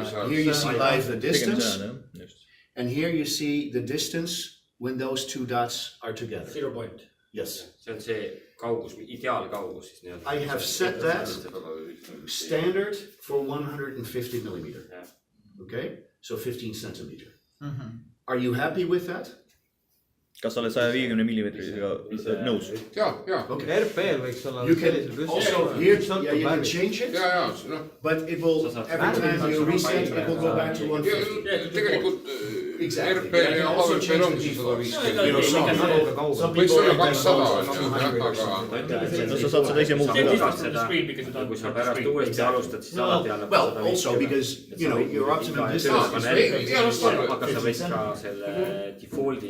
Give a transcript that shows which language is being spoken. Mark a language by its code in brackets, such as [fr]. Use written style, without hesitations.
[en] Here you see live the distance. And here you see the distance when those two dots are together. 0 point. Yes. [et] See on see kaugus, ideaalkaugus siis nii-öelda. [en] I have set that standard for 150 millimeter. Okay, so 15 centimeter. Are you happy with that? [et] Kas sa oled 150 millimeetriga nõus? Jaa. [en] Okay. [et] RP-l võiks olla [en] You can also here, you can change it, but it will, every time you reset, it will go back to 150. [et] Tegelikult [en] Exactly. [et] RP ja AVP ongi 150. Võiks olla 200, aga... Sa saad seda ise muuta. Kui sa pärast uuesti alustad, siis alati annab 150. [en] Well, also because, you know, your optimum distance is [et] aga sa võid ka selle default'i.